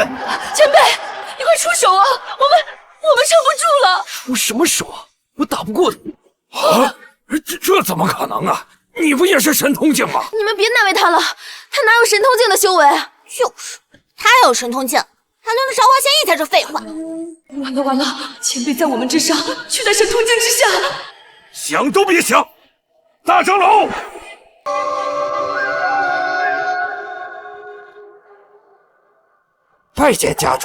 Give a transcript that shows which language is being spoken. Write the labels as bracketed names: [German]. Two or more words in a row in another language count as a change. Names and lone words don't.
[Chinese] 前輩，你快出手啊！我們撐不住了。出什麼手啊？我打不過他。啊，這怎麼可能啊？你不也是神通境嗎？你們別難為他了，他哪有神通境的修為？就是他有神通境，還輪得着王賢義在這廢話？完了完了，前輩在我們之上，卻在神通境之下。想都別想！大長老，拜見家主。